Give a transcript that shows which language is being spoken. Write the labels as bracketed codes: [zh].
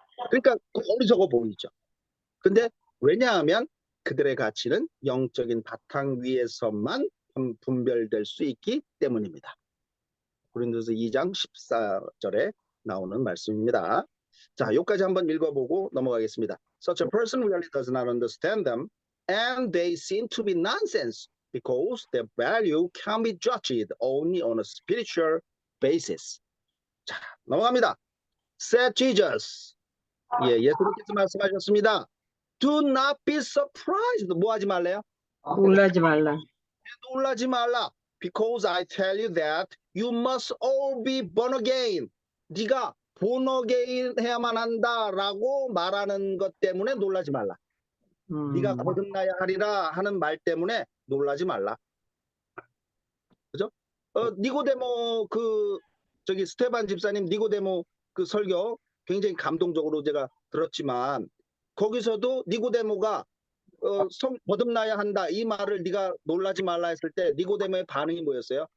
[ko] 그러니까 어리석어 보이죠. 근데 왜냐하면 그들의 가치는 영적인 바탕 위에서만 분별될 수 있기 때문입니다. 고린도서 2장 14절에 나오는 말씀입니다. 자, 여기까지 한번 읽어보고 넘어가겠습니다. [en] Such a person really does not understand them, and they seem to be nonsense because their value can be judged only on a spiritual basis. [ko] 자, 넘어갑니다. [en] Said Jesus. [ko] 예, 예수님께서 말씀하셨습니다. [en] Do not be surprised. [ko] 뭐 하지 말래요? 놀라지 말라. 놀라지 말라. [en] Because I tell you that you must all be born again. [ko] 네가 born again 해야만 한다라고 말하는 것 때문에 놀라지 말라. 네가 거듭나야 하리라 하는 말 때문에 놀라지 말라. 그죠? 니고데모 스테반 집사님 니고데모 설교 굉장히 감동적으로 제가 들었지만 거기서도 니고데모가 거듭나야 한다 이 말을 네가 놀라지 말라 했을 때 니고데모의 반응이 뭐였어요?